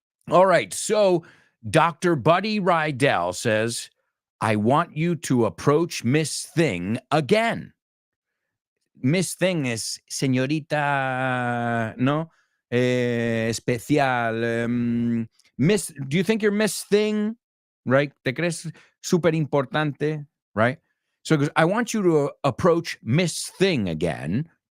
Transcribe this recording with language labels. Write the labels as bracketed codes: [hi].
[en] All right, so Dr. Buddy Rydell says, I want you to approach Miss Thing again. Miss Thing is señorita, no? Especial. Miss, do you think you're Miss Thing? Right? [es] ¿Te crees súper importante? [en] Right? So he goes, I want you to approach Miss Thing again.